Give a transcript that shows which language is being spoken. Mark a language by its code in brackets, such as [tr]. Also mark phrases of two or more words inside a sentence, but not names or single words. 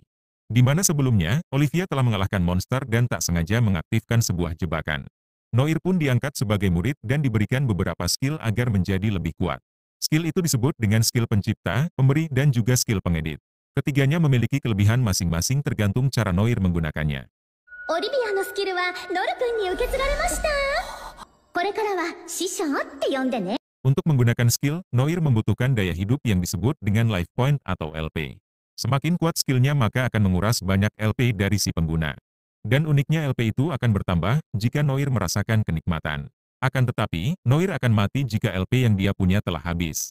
[id] Di mana sebelumnya, Olivia telah mengalahkan monster dan tak sengaja mengaktifkan sebuah jebakan. Noir pun diangkat sebagai murid dan diberikan beberapa skill agar menjadi lebih kuat. Skill itu disebut dengan skill pencipta, pemberi, dan juga skill pengedit. Ketiganya memiliki kelebihan masing-masing tergantung cara Noir menggunakannya. [ja] Olivia のスキルはノル君に受け継がれました。これからは師匠って呼んでね。 [id] Untuk menggunakan skill, Noir membutuhkan daya hidup yang disebut dengan [en] life point [id] atau LP. Semakin kuat skillnya maka akan menguras banyak LP dari si pengguna. Dan uniknya LP itu akan bertambah jika Noir merasakan kenikmatan. Akan tetapi, Noir akan mati jika LP yang dia punya telah habis.